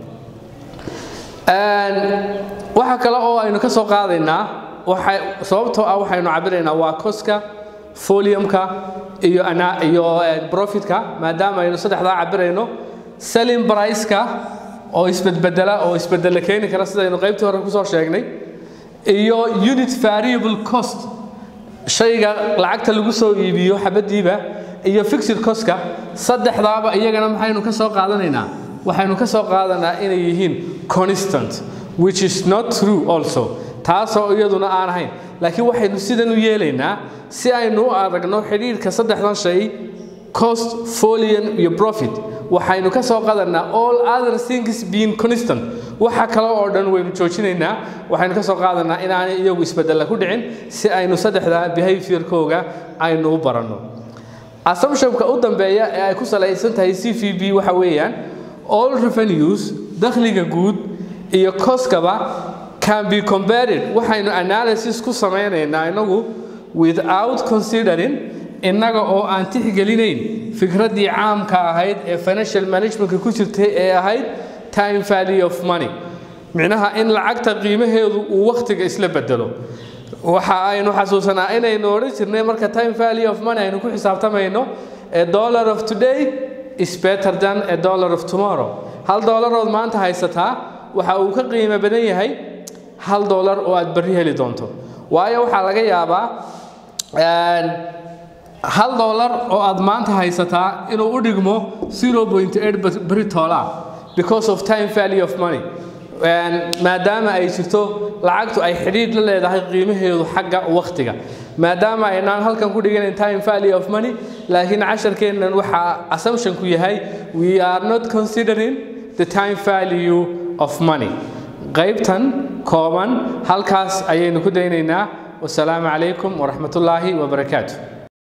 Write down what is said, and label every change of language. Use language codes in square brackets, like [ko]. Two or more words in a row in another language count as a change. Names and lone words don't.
[so] waxa kale oo aynu ka soo qaadaynaa sababtoo ah waxaynu cabiraynaa waa cost-ka volume-ka iyo profit-ka maadaama aynu saddexdaa cabirayno [en] selling price- [so] ka oo isbedela keeni kara sidaynu qaybtii hore kusoo sheegnay iyo [en] unit variable cost [so] shayga lacagta lagu soo iibiyo xabadiiba iyo [en] fixed cost- [so] ka saddexdaaba iyagana maxaynu ka soo qaadanaynaa waxaynu ka soo qaadanaa inay yihiin [en] constant which is not true also [so] taasoo iyaduna aan ahayn laakiin waxaynu sidan u yeelaynaa si aynu u aragno xiriirka saddexdan shay [en] cost volume [so] iyo profit waxaynu ka soo qaadanaa [en] all other things being constant [so] waxa kale oo dhan waynu joojinaynaa waxaynu ka soo qaadanaa inaanay iyagu isbedel ku dhicin si aynu saddexda behavior-kooga aynu u baranno assumption-ka u dambeeya ee ay ku salaysan tahay CVP waxa weeyaan [en] all revenues [so] dakhliga guud iyo cost-kaba [en] can be compared [so] waxaynu analysis ku sameynaynaa inagu [en] without considering [so] innaga oo aan tixgelinayn fikraddii caamka ahayd ee [en] financial management- [so] ka ku jirtay ee ahayd [en] time value of money [so] micnaha in lacagta qiimaheedu uu waqtiga isla bedelo waxa aynu xasuusanaa inaynu oran jirnay marka [en] time value of money [so] aynu ku xisaabtamayno [en] a dollar of today is better than a dollar of tomorrow [so] $1 oo maanta haysataa waxa uu ka qiimo badan yahay $1 oo aad bari heli doonto waayo waxaa laga yaabaa $1 oo aad maanta haysataa inuu u dhigmo 0.8 beritola [en] because of time value of [so] money maadaama ay jirto lacagtu ay xidhiidh la leedahay qiimaheedu xagga waqtiga maadaama aynaan halkan ku dhigayn [en] time value of money [so] laakiin casharkeennan waxa assumption ku yahay [en] we are not considering the time value of money [so] qaybtan kooban halkaas ayaynu ku daynaynaa [ar] السلام عليكم ورحمة الله وبركاته